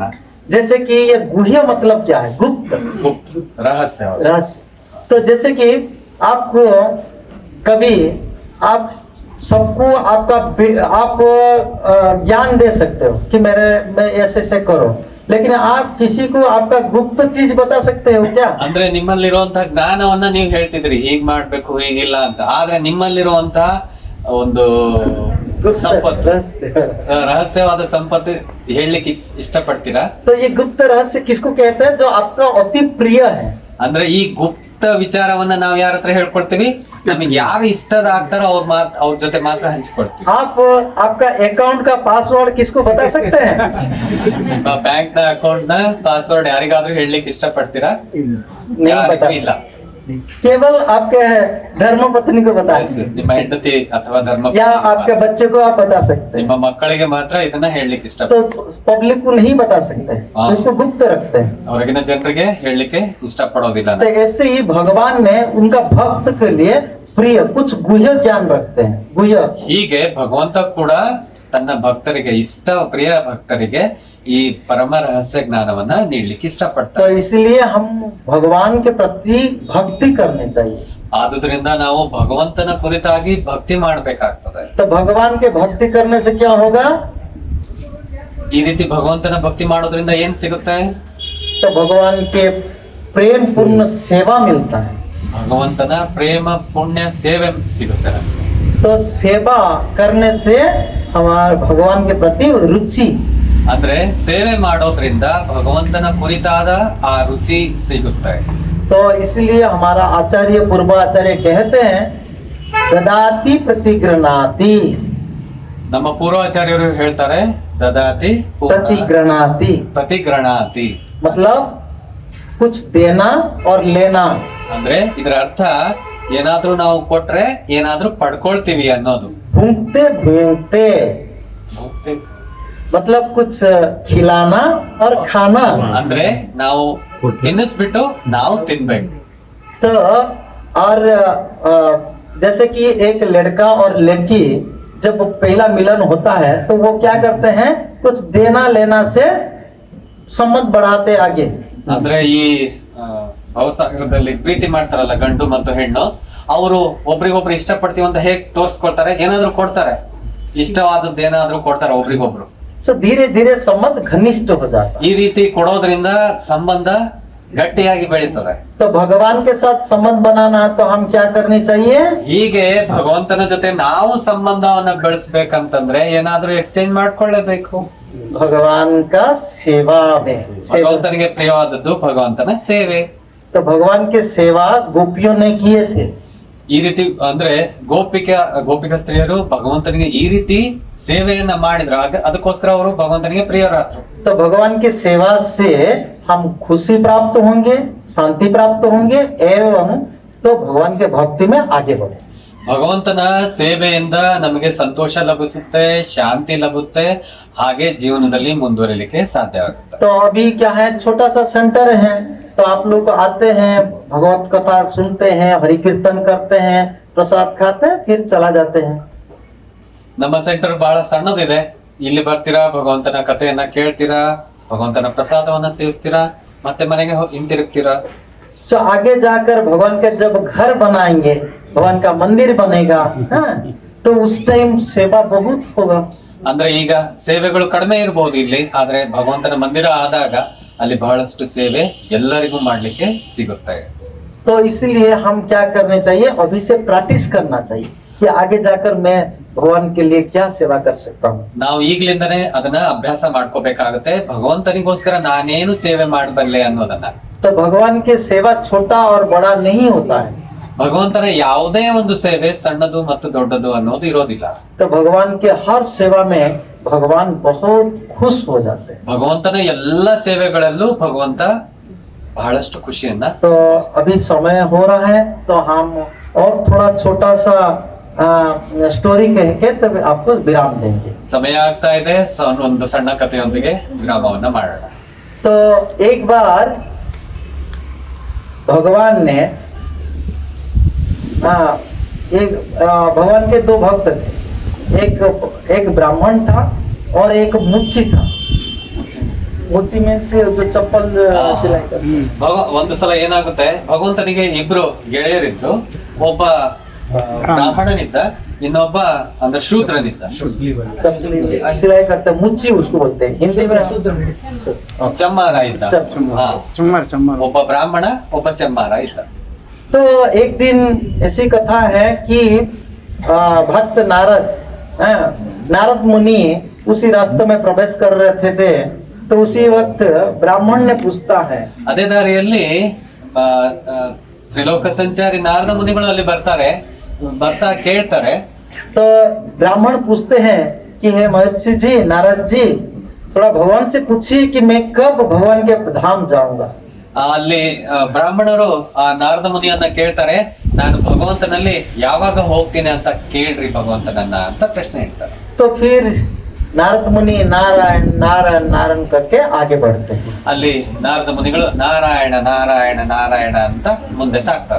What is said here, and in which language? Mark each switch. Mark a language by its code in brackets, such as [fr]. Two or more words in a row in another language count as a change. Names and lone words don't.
[hi] जैसे कि ये गुह्य मतलब क्या है? गुप्त, [kn] ಗುಪ್ತ ರಹಸ್ಯ. [hi] रहस्य। तो जैसे कि आपको कभी आप सबको आप ज्ञान दे सकते हो कि मैं ऐसे करो, लेकिन आप किसी को आपका गुप्त चीज बता सकते हो क्या? [kn] ಅಂದ್ರೆ ನಿಮ್ಮಲ್ಲಿರುವಂತಹ ಜ್ಞಾನವನ್ನ ನೀವು ಹೇಳ್ತಿದ್ರಿ ಹೀಗ್ ಮಾಡ್ಬೇಕು ಹೀಗಿಲ್ಲ ಅಂತ, ಆದ್ರೆ ನಿಮ್ಮಲ್ಲಿರುವಂತಹ ಒಂದು ಸಂಪತ್ತು, ರಹಸ್ಯವಾದ ಸಂಪತ್ತು ಹೇಳಲಿಕ್ಕೆ ಇಷ್ಟಪಡ್ತೀರಾ? [hi] तो ये गुप्त रहस्य किसको कहते हैं? जो आपका अति प्रिय है। [kn] ಅಂದ್ರೆ ಈ ಗುಪ್ತ ವಿಚಾರವನ್ನ ನಾವು ಯಾರ ಹತ್ರ ಹೇಳ್ಕೊಡ್ತೀವಿ? ನಮಗೆ ಯಾರು ಇಷ್ಟದ ಆಗ್ತಾರೋ ಅವ್ರ ಜೊತೆ ಮಾತ್ರ ಹಂಚ್ಕೊಡ್ತೀವಿ. [hi] आप आपका अकाउंट का पासवर्ड किसको बता सकते हैं? [kn] ನಿಮ್ಮ ಬ್ಯಾಂಕ್ ನ ಅಕೌಂಟ್ ನ ಪಾಸ್ವರ್ಡ್ ಯಾರಿಗಾದ್ರೂ ಹೇಳಲಿಕ್ಕೆ ಇಷ್ಟಪಡ್ತೀರಾ? [hi] नहीं [kn] ಯಾರಿಗೂ [hi] बता [kn] ಇಲ್ಲ. [hi] केवल आपके धर्म पत्नी को बता सकते हैं, [kn] ನಿಮ್ಮ ಹೆಂಡತಿ ಅಥವಾ ಧರ್ಮ [hi] या आपके बच्चे को आप बता सकते हैं। [kn] ನಿಮ್ಮ ಮಕ್ಕಳಿಗೆ ಮಾತ್ರ ಇದನ್ನ ಹೇಳಲಿಕ್ಕೆ ಇಷ್ಟ. [hi] तो पब्लिक को नहीं बता सकते हैं, हाँ। उसको गुप्त रखते हैं। [kn] ಹೊರಗಿನ ಜನರಿಗೆ ಹೇಳಲಿಕ್ಕೆ ಇಷ್ಟಪಡೋದಿಲ್ಲ. [hi] तो ऐसे ही भगवान ने उनका भक्त के लिए प्रिय कुछ गुह्य ज्ञान रखते हैं। गुह्य [kn] ಹೀಗೆ ಭಗವಂತ ಕೂಡ ತನ್ನ ಭಕ್ತರಿಗೆ ಪ್ರಿಯ ಭಕ್ತರಿಗೆ ಈ ಪರಮ ರಹಸ್ಯ ಜ್ಞಾನವನ್ನ ನೀಡ್ಲಿಕ್ಕೆ [hi] तो [kn] ಇಷ್ಟಪಡ್ತಾರೆ. [hi] इसलिए हम भगवान के प्रति भक्ति करनी चाहिए। [kn] ಆದುದರಿಂದ ನಾವು ಭಗವಂತನ ಕುರಿತಾಗಿ ಭಕ್ತಿ ಮಾಡ್ಬೇಕಾಗ್ತದೆ. [hi] तो भगवान के भक्ति करने से क्या होगा? [kn] ಈ ರೀತಿ ಭಗವಂತನ ಭಕ್ತಿ ಮಾಡೋದ್ರಿಂದ ಏನ್ ಸಿಗುತ್ತೆ? [hi] तो भगवान के प्रेम पूर्ण सेवा मिलता है। [kn] ಭಗವಂತನ ಪ್ರೇಮ ಪುಣ್ಯ ಸೇವೆ ಸಿಗುತ್ತೆ ನಮ್ಗೆ. [hi] तो सेवा करने से हमारे भगवान के प्रति रुचि, [kn] ಅಂದ್ರೆ ಸೇವೆ ಮಾಡೋದ್ರಿಂದ ಭಗವಂತನ ಕುರಿತಾದ ಆ ರುಚಿ ಸಿಗುತ್ತೆ. [hi] तो इसलिए हमारा आचार्य पूर्वाचार्य कहते हैं [sa] ददाति प्रतिगृणाति, [kn] ನಮ್ಮ ಪೂರ್ವಾಚಾರ್ಯರು ಹೇಳ್ತಾರೆ ದದಾತಿ [hi] प्रतिगृणाति [kn] ಪ್ರತಿಗ್ರಹಣಾತಿ. [hi] मतलब कुछ देना और लेना। [kn] ಅಂದ್ರೆ ಇದರ ಅರ್ಥ ಏನಾದ್ರೂ ನಾವು ಕೊಟ್ರೆ ಏನಾದ್ರೂ ಪಡ್ಕೊಳ್ತೀವಿ ಅನ್ನೋದು. [hi] भूखते भूखते मतलब कुछ खिलाना और खाना। [kn] ಅಂದ್ರೆ ನಾವು ತಿನ್ನಿಸ್ಬಿಟ್ಟು ನಾವು ತಿನ್ಬೇಕು. [hi] तो और जैसे कि एक लड़का और लड़की जब पहला मिलन होता है तो वो क्या करते हैं? कुछ देना लेना से संबंध बढ़ाते आगे। [kn] ಅಂದ್ರೆ ಈ ಭವಸಾಗರದಲ್ಲಿ ಪ್ರೀತಿ ಮಾಡ್ತಾರಲ್ಲ ಗಂಡು ಮತ್ತು ಹೆಣ್ಣು, ಅವರು ಒಬ್ರಿಗೊಬ್ರು ಇಷ್ಟಪಡ್ತೀವಿ ಅಂತ ಹೇಗ್ ತೋರ್ಸ್ಕೊಳ್ತಾರೆ? ಏನಾದ್ರೂ ಕೊಡ್ತಾರೆ, ಇಷ್ಟವಾದದ್ದು ಏನಾದ್ರೂ ಕೊಡ್ತಾರೆ ಒಬ್ರಿಗೊಬ್ರು. [hi] सो धीरे धीरे संबंध घनिष्ठ हो जाता है। [kn] ಈ ರೀತಿ ಕೊಡೋದ್ರಿಂದ ಸಂಬಂಧ ಗಟ್ಟಿಯಾಗಿ ಬೆಳೀತದೆ. [hi] तो भगवान के साथ संबंध बनाना है तो हम क्या करनी चाहिए? [kn] ಹೀಗೆ ಭಗವಂತನ ಜೊತೆ ನಾವು ಸಂಬಂಧವನ್ನ ಬೆಳೆಸ್ಬೇಕಂತಂದ್ರೆ ಏನಾದ್ರೂ ಎಕ್ಸ್ಚೇಂಜ್ ಮಾಡ್ಕೊಳ್ಳೇಬೇಕು. [hi] भगवान का सेवा में सेवा। [kn] ಭಗವಂತನಿಗೆ ಪ್ರಿಯವಾದದ್ದು ಭಗವಂತನ ಸೇವೆ. [hi] तो भगवान के सेवा गोपियों ने किए थे। [kn] ಈ ರೀತಿ ಅಂದ್ರೆ ಗೋಪಿಕ ಸ್ತ್ರೀಯರು ಭಗವಂತನಿಗೆ ಈ ರೀತಿ ಸೇವೆಯನ್ನ ಮಾಡಿದ್ರು, ಅದಕ್ಕೋಸ್ಕರ ಅವರು ಭಗವಂತನಿಗೆ ಪ್ರಿಯರಾದ್ರು. [hi] तो भगवान के सेवा से हम खुशी प्राप्त होंगे, शांति प्राप्त होंगे एवं तो भगवान के भक्ति में आगे बढ़े। [kn] ಭಗವಂತನ ಸೇವೆಯಿಂದ ನಮಗೆ ಸಂತೋಷ ಲಭಿಸುತ್ತೆ, ಶಾಂತಿ ಲಭುತ್ತೆ, ಹಾಗೆ ಜೀವನದಲ್ಲಿ ಮುಂದುವರಿಲಿಕ್ಕೆ ಸಾಧ್ಯವಾಗುತ್ತೆ. [hi] तो अभी क्या है, छोटा सा सेंटर है, तो आप लोग आते हैं, भगवत कथा सुनते हैं, हरि कीर्तन करते हैं, प्रसाद खाते हैं, फिर चला जाते हैं। [kn] ನಮ್ಮ ಸೆಂಟರ್ ಬಹಳ ಸಣ್ಣದಿದೆ. ಇಲ್ಲಿ ಬರ್ತೀರಾ, ಭಗವಂತನ ಕಥೆಯನ್ನ ಕೇಳ್ತೀರಾ, ಭಗವಂತನ ಪ್ರಸಾದವನ್ನ ಸೇವಿಸ್ತೀರಾ, ಮತ್ತೆ ಮನೆಗೆ ಹಿಂತಿರುಗ್ತೀರಾ. [hi] तो आगे जाकर भगवान का जब घर बनाएंगे, भगवान का मंदिर बनेगा, हाँ, तो उस टाइम सेवा बहुत होगा। [kn] ಅಂದ್ರೆ ಈಗ ಸೇವೆಗಳು ಕಡಿಮೆ ಇರಬಹುದು ಇಲ್ಲಿ, ಆದ್ರೆ ಭಗವಂತನ ಮಂದಿರ ಆದಾಗ ಅಲ್ಲಿ ಬಹಳಷ್ಟು ಸೇವೆ ಎಲ್ಲರಿಗೂ ಮಾಡ್ಲಿಕ್ಕೆ ಸಿಗುತ್ತೆ. [hi] तो इसलिए हम क्या करने चाहिए, अभी से प्रैक्टिस करना चाहिए कि आगे जाकर मैं भगवान के लिए क्या सेवा कर सकता हूँ। [kn] ನಾವು ಈಗ್ಲಿಂದನೇ ಅದನ್ನ ಅಭ್ಯಾಸ ಮಾಡ್ಕೋಬೇಕಾಗುತ್ತೆ, ಭಗವಂತನಿಗೋಸ್ಕರ ನಾನೇನು ಸೇವೆ ಮಾಡಬಲ್ಲೆ ಅನ್ನೋದನ್ನ. [hi] तो भगवान के सेवा छोटा और बड़ा नहीं होता है। [kn] ಭಗವಂತನ ಯಾವುದೇ ಒಂದು ಸೇವೆ ಸಣ್ಣದು ಮತ್ತು ದೊಡ್ಡದು ಅನ್ನೋದು ಇರೋದಿಲ್ಲ. [hi] तो भगवान के हर सेवा में भगवान बहुत खुश हो जाते हैं। [kn] ಭಗವಂತನ ಎಲ್ಲ ಸೇವೆಗಳಲ್ಲೂ ಭಗವಂತ ಬಹಳಷ್ಟು ಖುಷಿಯನ್ನ. [hi] तो अभी समय हो रहा है, तो हम और थोड़ा छोटा सा स्टोरी कह के तब आपको विराम देंगे। [kn] ಸಮಯ ಆಗ್ತಾ ಇದೆ, ಒಂದು ಸಣ್ಣ ಕಥೆಯೊಂದಿಗೆ ವಿರಾಮವನ್ನ ಮಾಡೋಣ. [hi] तो एक बार भगवान ने भगवान के दो भक्त थे, एक ब्राह्मण था और एक मुच्ची था। मुच्ची में से जो चप्पल सिलाई करते हैं। [kn] ಒಂದು ಸಲ ಏನಾಗುತ್ತೆ, ಭಗವಂತನಿಗೆ ಇಬ್ರು ಗೆಳೆಯರಿದ್ರು. ಒಬ್ಬ ಬ್ರಾಹ್ಮಣನಿದ್ದ, ಇನ್ನೊಬ್ಬ ಅಂದ್ರೆ ಶೂದ್ರನಿದ್ದ. [hi] सिलाई करते हैं, मुच्ची उसको बोलते हैं हिंदी में। [kn] ಚಮ್ಮಾರ ಇದ್ದ. ಹಾ. ಒಬ್ಬ ಬ್ರಾಹ್ಮಣ, ಒಬ್ಬ ಚಮ್ಮಾರ ಇದ್ದ. [hi] तो एक दिन ऐसी कथा है कि भक्त नारद मुनि उसी रास्ते में प्रवेश कर रहे थे, तो उसी वक्त ब्राह्मण ने पूछता है। [kn] ಅದೇ ದಾರಿಯಲ್ಲಿ ತ್ರಿಲೋಕ ಸಂಚಾರಿ ನಾರದ ಮುನಿಗಳು ಅಲ್ಲಿ ಬರ್ತಾ ಕೇಳ್ತಾರೆ. [hi] तो ब्राह्मण पूछते हैं कि हे महर्षि जी, नारद जी, थोड़ा भगवान से पूछिए कि मैं कब भगवान के धाम जाऊंगा। [kn] ಅಲ್ಲಿ ಬ್ರಾಹ್ಮಣರು ಆ ನಾರದ ಮುನಿಯನ್ನ ಕೇಳ್ತಾರೆ, ನಾನು ಭಗವಂತನಲ್ಲಿ ಯಾವಾಗ ಹೋಗ್ತೀನಿ ಅಂತ ಕೇಳ್ರಿ ಭಗವಂತನನ್ನ ಅಂತ ಪ್ರಶ್ನೆ ಇಡ್ತಾರೆ. [hi] तो फिर नारद मुनि नारायण नारायण नारायण करके आगे बढ़ते हैं। [kn] ಅಲ್ಲಿ ನಾರದ ಮುನಿಗಳು ನಾರಾಯಣ ನಾರಾಯಣ ನಾರಾಯಣ ಅಂತ ಮುಂದೆ ಸಾಕ್ತಾರೆ.